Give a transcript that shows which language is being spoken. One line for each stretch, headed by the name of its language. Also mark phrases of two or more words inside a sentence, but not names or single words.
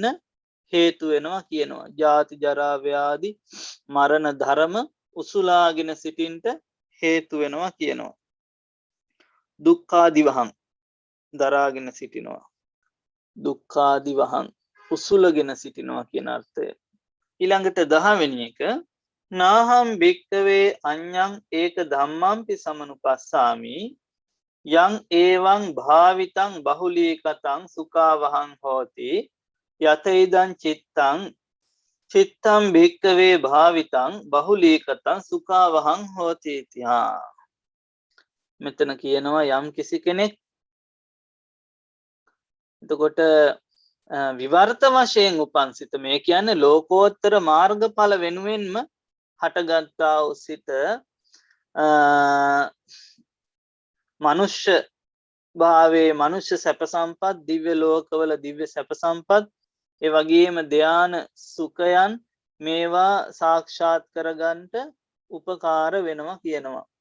Sinhala: හේතු වෙනවා කියනවා ජාති ජරා ව්‍යාධි මරණ ධර්ම උසුලාගෙන සිටින්ට හේතු වෙනවා කියනවා දුක්ඛාදි වහං දරාගෙන සිටිනවා දුක්ඛාදි වහං උසුලගෙන සිටිනවා කියන අර්ථය ඊළඟට 10 වෙනි එක
Pali: නාහම් භික්ඛවේ අඤ්ඤං ඒක ධම්මම්පි සමනුපස්සාමි යං ඒවං භාවිතං බහුලීකතං සුඛාවහං හෝති යතයිදං චිත්තං භික්ඛවේ භාවිතං බහුලීකතං සුඛාවහං හෝති තිහා
Sinhala: මෙතන කියනවා යම් කිසි කෙනෙක් එතකොට විවර්ත වශයෙන් උපන් සිත මේ කියන්නේ ලෝකෝත්තර මාර්ගඵල වෙනුවෙන්ම හටගත්තා වූ සිත මනුෂ්‍ය භාවයේ මනුෂ්‍ය සැප සම්පත් දිව්‍ය ලෝකවල දිව්‍ය සැප සම්පත් ඒ වගේම ධාන සුඛයන් මේවා සාක්ෂාත් කරගන්නට උපකාර වෙනවා කියනවා